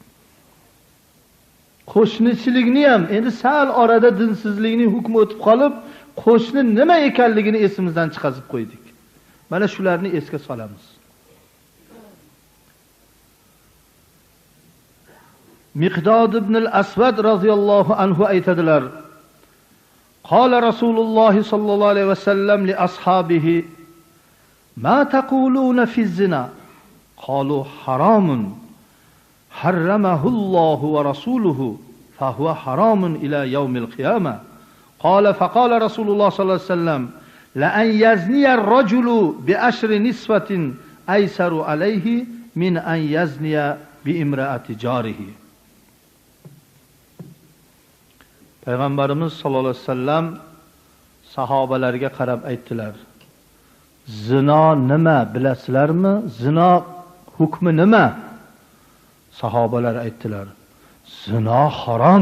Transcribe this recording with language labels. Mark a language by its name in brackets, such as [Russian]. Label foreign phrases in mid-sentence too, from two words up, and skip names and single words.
[Uzbek] Qo'shnichilikni ham endi sal orada dinsizlikning hukmi o'tib qolib, qo'shni nima ekanligini esimizdan chiqazib qo'ydik. Mana shularni esga solamiz. [Arabic] Miqdod ibn al-Aswad رضي الله عنه aytadilar: "قال رسول الله صلى الله عليه وسلم لأصحابه ما تقولون في الزنا?" قالوا حرام حرمه الله ورسوله فهو حرام إلى يوم القيامة. قال فقال رسول الله صلى الله عليه وسلم لأن يزني الرجل بعشر نسوة أيسر عليه من أن يزني بامرأة جاره. [Uzbek] Payg'ambarimiz [Arabic] صلى الله عليه وسلم [Uzbek] sahobalarga qarab aytdilar: Zino nima bilasizlarmi? Zino hukmi nima? Sahobalar aytdilar: Zino harom.